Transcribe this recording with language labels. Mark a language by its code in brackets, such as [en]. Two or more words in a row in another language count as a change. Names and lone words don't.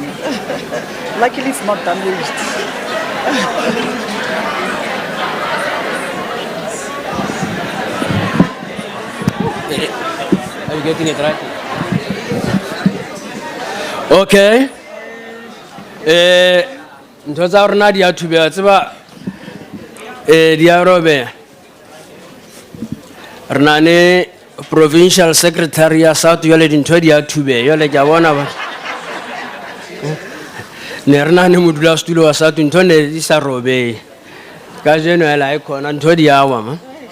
[en] Luckily, it's not damaged. Are you getting it right? Okay. [st] Ntho tsa rona di a thubega tseba di a robeha. Re na le [en] provincial secretary [st] ya South jwale dintho di a thubega jwale ke a bona ba ne re na le modulasetulo wa South ntho ne di sa robehe ka jeno hela e khona ntho di a wa ma.